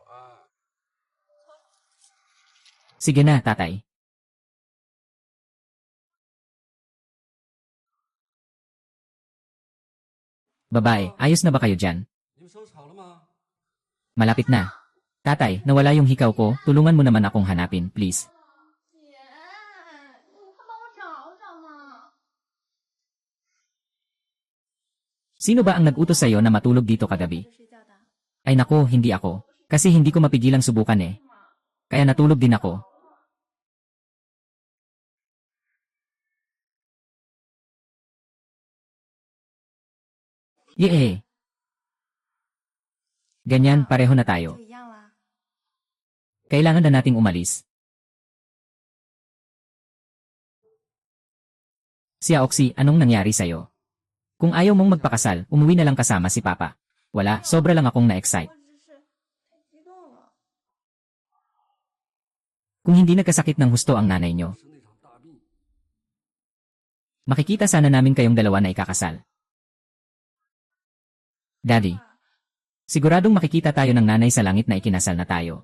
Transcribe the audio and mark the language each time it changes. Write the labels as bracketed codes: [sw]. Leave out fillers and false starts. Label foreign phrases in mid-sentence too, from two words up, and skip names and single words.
[tl] Sige na, tatay. Babae, ayos na ba kayo dyan? Malapit na. Tatay, nawala yung hikaw ko, tulungan mo naman akong hanapin, please. [zh] 姐，你快帮我找找嘛！ [tl] Sino ba ang nag-utos sa'yo na matulog dito kagabi? Ay nako, hindi ako. Kasi hindi ko mapigilang subukan eh. Kaya natulog din ako. Yee! Ganyan, pareho na tayo. [zh] 一样啦。 [tl] Kailangan na nating umalis. Siya Oxy, anong nangyari sa'yo? Kung ayaw mong magpakasal, umuwi na lang kasama si Papa. Wala, sobra lang akong na-excite. [zh] 我只是太激动了。 [tl] Kung hindi nagkasakit ng husto ang nanay nyo. Makikita sana namin kayong dalawa na ikakasal. Daddy. Siguradong makikita tayo ng nanay sa langit na ikinasal na tayo.